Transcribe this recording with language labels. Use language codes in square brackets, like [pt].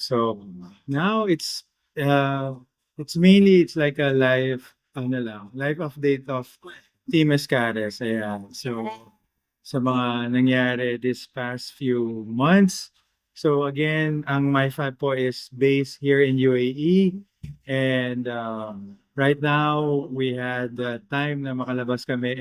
[en] So now it's mainly it's like a live update of Team Escares. [tl] Ayan. So sa mga nangyari [en] this past few months. [tl] So again, ang MyFab po is based here in UAE. [en] And right now, we had the time [tl] na makalabas kami.